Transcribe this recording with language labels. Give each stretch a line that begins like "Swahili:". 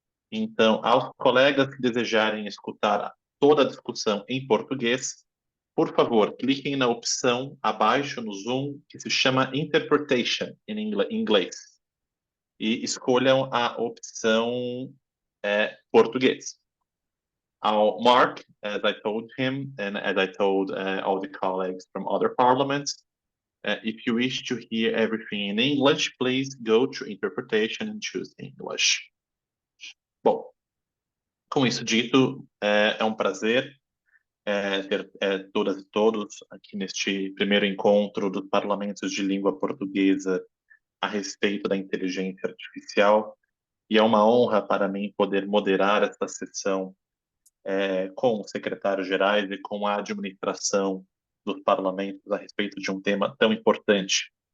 Portuguese: Então, aos colegas que desejarem escutar toda a discussão em português, por favor, cliquem na opção abaixo no Zoom que se chama Interpretation em inglês e escolham a opção português.
English: Mark, as I told him, and as I told all the colleagues from other parliaments, if you wish to hear everything in English, please go to interpretation and choose English.
Portuguese: Bom, com isso dito, é um prazer ter todas e todos aqui neste primeiro encontro dos parlamentos de língua portuguesa a respeito da inteligência artificial, e é uma honra para mim poder moderar esta sessão com os secretários-gerais e com a administração dos parlamentos a respeito de um tema tão importante.